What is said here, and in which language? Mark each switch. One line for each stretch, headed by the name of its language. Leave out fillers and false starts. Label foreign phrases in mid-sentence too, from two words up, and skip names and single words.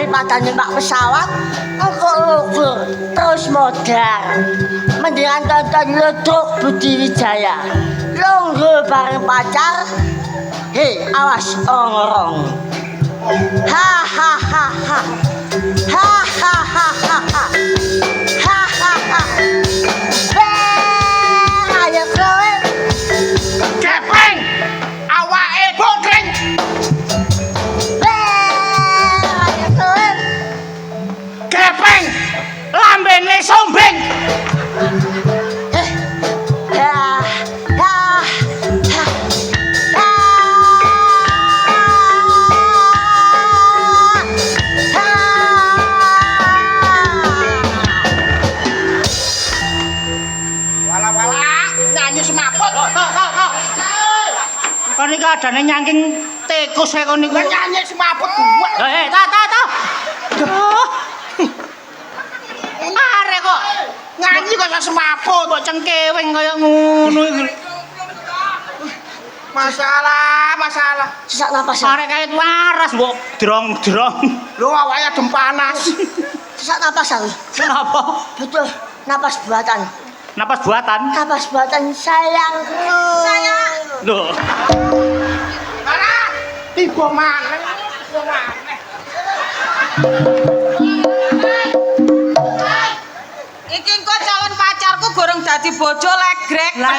Javanese: daripada numpak pesawat engko lugur terus modar.
Indonesian: Mendingan tonton Ludruk Budi Wijaya.
Javanese: Longgo bareng pacar. Hei, awas orong-orong. Ha ha ha ha. Ha ha ha ha ha. Ha ha ha. Ayo kowe. Gepeng. Awake bongkreng. Ayo kowe. Gepeng. Lambene sombeng. Ha ha ha. Wala-wala nyanyi semaput. Kon iki adane nyangking tikus e kon niku. Nyanyi semaput gua. Ta. Arek kok Nyanyi kok semaput. mbok cengkewing kaya ngono iki. Masalah.
Indonesian: Sesak napas.
Javanese: Arek kait waras mbok drong-drong. Lho awake adem panas.
Indonesian: Sesak napas aku. Kenapa? Betul, napas buatan. Napas buatan. Napas buatan sayangku. Sayang.
Javanese: Lho, Alah, tiba maneh. Iki engko calon pacarku gorong dadi bojo legrek Lah,